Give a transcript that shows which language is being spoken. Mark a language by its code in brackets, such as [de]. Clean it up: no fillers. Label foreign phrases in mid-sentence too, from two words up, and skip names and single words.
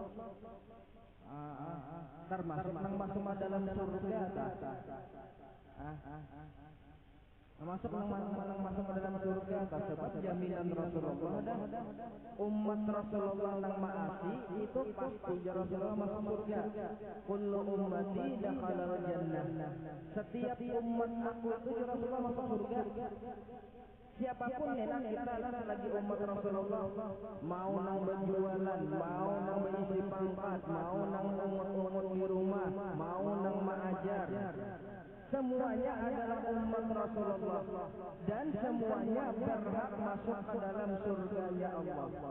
[bjn] Termasuk nang masuk ke dalam surga. Masuk masuk ke dalam surga sebab jaminan Rasulullah dah umat Rasulullah nang maasi itu pasti Rasulullah masuk surga. [ar] Kullu ummati dakhalal jannah. [bjn] Setiap umat aku itu Rasulullah masuk surga. Siapapun enak kita lah selagi umat Rasulullah, mau nang berjualan, mau nang berisi pangkat, mau nang ungut-ungut di rumah, mau nang mengajar, semuanya adalah umat Rasulullah dan semuanya berhak masuk ke dalam surganya Allah.